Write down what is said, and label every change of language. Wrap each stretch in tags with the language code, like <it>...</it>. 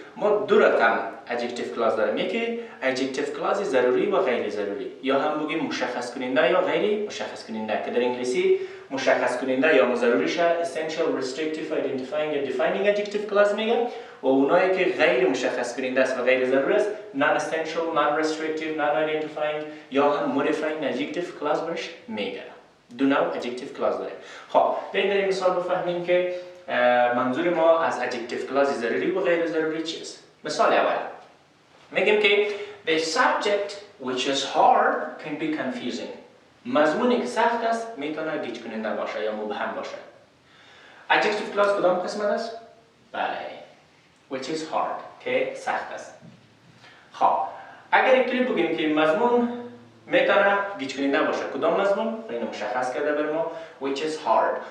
<fa>ما دو رقم adjective clause داریم، یکی adjective clause ضروری و غیر ضروری، یا هم بگیم مشخص کننده یا غیر مشخص کننده، که در انگلیسی مشخص کننده یا ضروریش essential, restrictive, identifying یا defining adjective clause میگه، و اونایی که غیر مشخص کننده است و غیر ضروری است non essential, non restrictive, non identifying یا هم modifying adjective clause برش میگه. دو نوع adjective clause داریم. خب بریم در این مثال بفهمیم که منظور ما از adjective clause ضروری و غیر ضروری چیست. مثال اول میگیم که</fa> <en>the subject which is hard can be confusing.</en> <fa>مضمونی که سخت است میتونه گیج کننده باشه یا مبهم باشه. adjective clause کدام قسمت است؟ بله</fa> <en>which is hard</en> <fa>که سخت است. خب اگر اینطوری بگیم که مضمون میتونه گیج کننده باشه، کدام مضمون؟ اینو مشخص کرده بر ما</fa> <en>which is hard.</en>